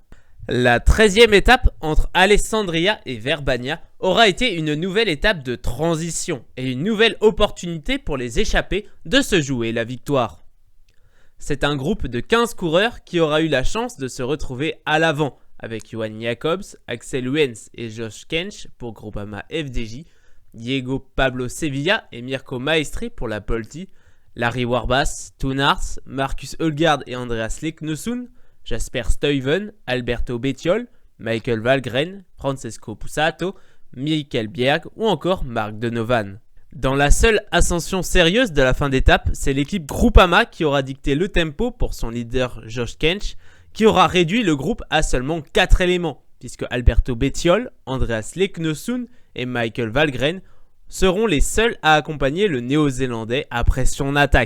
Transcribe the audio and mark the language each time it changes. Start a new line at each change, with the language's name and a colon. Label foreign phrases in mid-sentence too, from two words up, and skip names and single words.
French: La 13e étape entre Alessandria et Verbania aura été une nouvelle étape de transition et une nouvelle opportunité pour les échappés de se jouer la victoire. C'est un groupe de 15 coureurs qui aura eu la chance de se retrouver à l'avant avec Johan Jacobs, Axel Wentz et Josh Kench pour Groupama FDJ, Diego Pablo Sevilla et Mirko Maestri pour la Polti, Larry Warbasse, Toon Aerts, Marcus Højgaard et Andreas Leknesund, Jasper Stuyven, Alberto Bettiol, Michael Valgren, Francesco Pussato, Michael Bjerg ou encore Mark Donovan. Dans la seule ascension sérieuse de la fin d'étape, c'est l'équipe Groupama qui aura dicté le tempo pour son leader Josh Kench, qui aura réduit le groupe à seulement 4 éléments, puisque Alberto Bettiol, Andreas Leknesund et Michael Valgren seront les seuls à accompagner le Néo-Zélandais après son attaque.